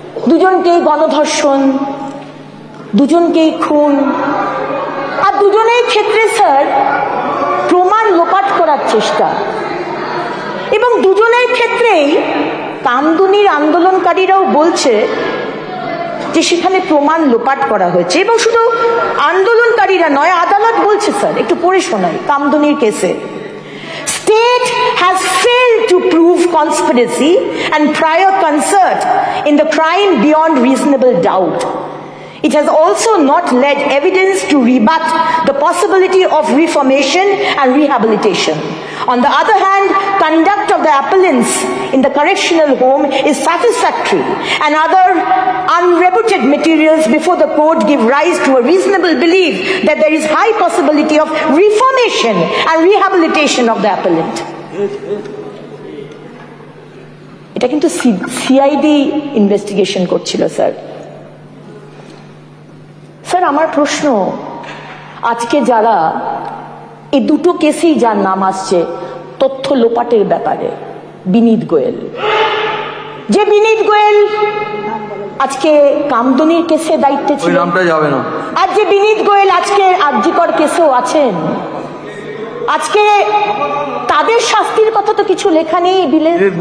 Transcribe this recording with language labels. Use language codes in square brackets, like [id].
[bn] দুজনকেই গণধর্ষণ, দুজনকেই খুন, আর দুজনের ক্ষেত্রে স্যার প্রমাণ লোপাট করার চেষ্টা, এবং দুজনের ক্ষেত্রেই কামদুনির আন্দোলনকারীরাও বলছে যে সেখানে প্রমাণ লোপাট করা হয়েছে। এবং শুধু আন্দোলনকারীরা নয়, আদালত বলছে স্যার, একটু পড়ে শোনাই কামদুনির কেসে, [en] State has failed to prove conspiracy and prior concert in the crime beyond reasonable doubt. It has also not led evidence to rebut the possibility of reformation and rehabilitation. On the other hand, conduct of the appellants in the correctional home is satisfactory, and other unrebutted materials before the court give rise to a reasonable belief that there is high possibility of reformation and rehabilitation of the appellant. [bn] এটা কিন্তু CID investigation করছিল sir. Sir, আমার প্রশ্ন, আজকে যারা এই দুটো কেসেই যার নাম আসছে তথ্য লোপাটের ব্যাপারে, বিনীত গোয়েল, যে বিনীত গোয়েল আজকে কামদুনির কেসে দায়িত্বে ছিল, আর যে বিনীত গোয়েল আজকে আরজিকর কেসেও আছেন, আজকে তাদের শাস্তির কথা তো কিছু লেখা নেই বিলে।